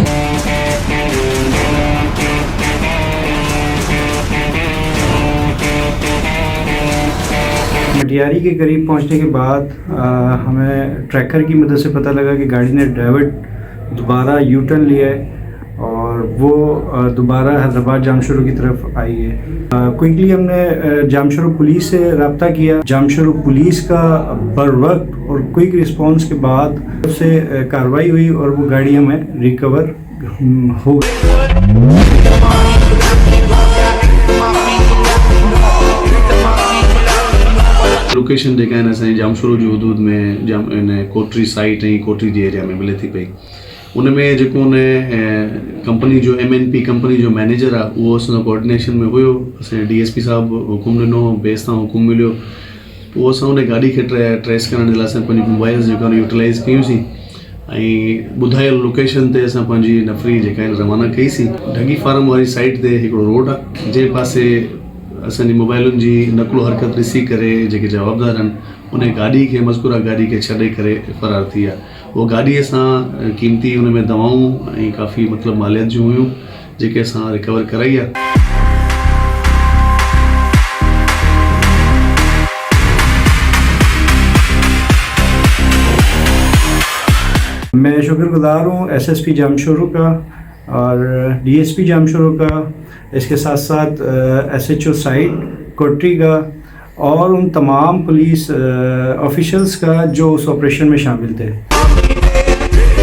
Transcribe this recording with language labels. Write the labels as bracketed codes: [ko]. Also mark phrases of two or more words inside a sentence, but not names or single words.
[ur] مٹیاری کے قریب پہنچنے کے بعد ہمیں ٹریکر کی مدد سے پتا لگا کہ گاڑی نے ڈائیورٹ دوبارہ [en] U-turn [ur] لیا ہے اور وہ دوبارہ حیدرآباد جامشورو کی طرف آئی ہے. کوئکلی ہم نے جامشورو پولیس سے رابطہ کیا. جامشورو پولیس کا بر وقت اور [en] quick response [ur] کے بعد اس سے کارروائی ہوئی اور وہ گاڑی ہمیں ریکور ہو گئی. [sd] लोकेशन जेका आहिनि असांजे जामशोरो जी हदूद में कोटरी साइट ऐं कोटरी जे एरिया में मिले थी पई. उनमें जेको उन कंपनी जो MNP कंपनी जो मैनेजर आहे उहो असांजो कोऑर्डिनेशन में हुयो. असांजे DSP साहिबु हुकुम ॾिनो, बेस तां हुकुम मिलियो. पोइ असां उन गाॾी खे ट्रेस करण जे लाइ असां पंहिंजी मोबाइल्स जेका आहिनि यूटिलाइज़ कयूंसीं ऐं ॿुधायल लोकेशन ते असां पंहिंजी नफ़री जेका आहिनि रवाना कईसीं. ढगी फार्म वारी साइट ते हिकिड़ो रोड आहे जंहिं पासे असांजी मोबाइलुनि जी नकुल हरकत ॾिसी करे जेके जवाबदार आहिनि उन गाॾी खे मज़कूरा गाॾी खे छॾे करे फ़रार थी आहे. वो गाॾीअ सां क़ीमती हुन में दवाऊं ऐं काफ़ी मतिलबु मालियत जूं हुयूं जेके असां रिकवर कराई आहे. [ur] میں شکر گزار ہوں SSP جامشورو کا اور DSP جامشورو کا، اس کے ساتھ ساتھ SHO سائٹ کوٹری کا اور ان تمام پولیس آفیشلز کا جو اس آپریشن میں شامل تھے.